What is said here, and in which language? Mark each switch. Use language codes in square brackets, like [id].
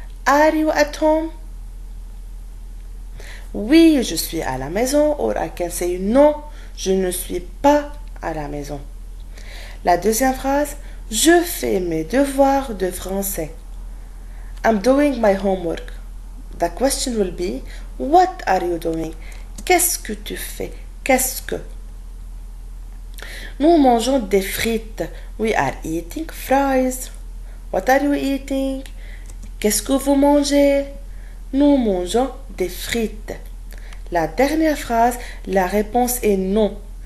[en] Are you at home? [fr] Oui, je suis à la maison. [en] Or I can say [fr] non, je ne suis pas à la maison. La deuxième phrase, je fais mes devoirs de français. [en] I'm doing my homework. The question will be, what are you doing? [fr] Qu'est-ce que tu fais? Qu'est-ce que? Nous mangeons des frites. [en] We are eating fries. What are you eating? [fr] Qu'est-ce que vous mangez? Nous mangeons des frites. La dernière phrase, la réponse est non.